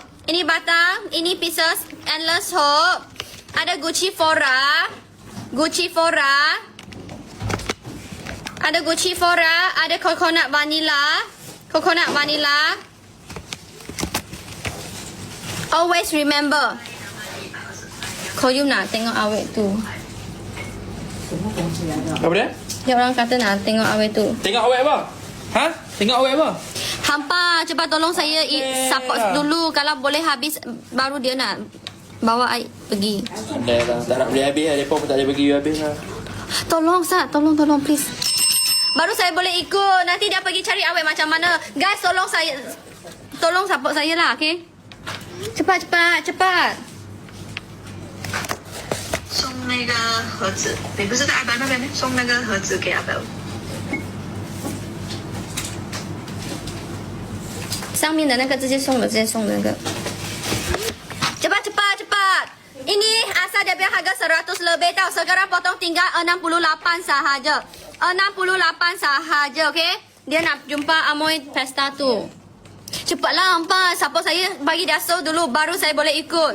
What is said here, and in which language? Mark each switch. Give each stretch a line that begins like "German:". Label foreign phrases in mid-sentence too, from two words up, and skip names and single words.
Malay: Ini batang, ini pieces Endless Hope. Ada Gucci Fora. Ada Gucci Fora, ada
English: coconut vanilla. Always remember.
Malay: Koyum nak tengok awet tu.
Chinese: 什么东西来的？
Malay: Apa dia? Dia orang kata nak tengok awet tu. Tengok awet apa? Ha? Tengok awet apa? Hampa, cepat tolong saya support dulu. Kalau boleh habis, baru dia nak bawa I pergi. Ada lah. Tak nak beli habis lah. Mereka pun tak boleh bagi you habis lah. Tolong Sat, tolong please. Baru saya boleh ikut. Nanti dia pergi cari awet macam mana. Guys, tolong saya. Tolong support saya lah, okay? Cepat.
Chinese: 送那个盒子，你不是在阿白那边送那个盒子给阿白？上面的那个直接送的那个。Cepat.
Malay: Ini asal dia punya harga 100 lebih tau. Sekarang potong tinggal 68 sahaja. 68 sahaja, okay? Dia nak jumpa Amoy Pesta tu. Cepatlah hampa. Support saya bagi dia show dulu. Baru saya boleh ikut.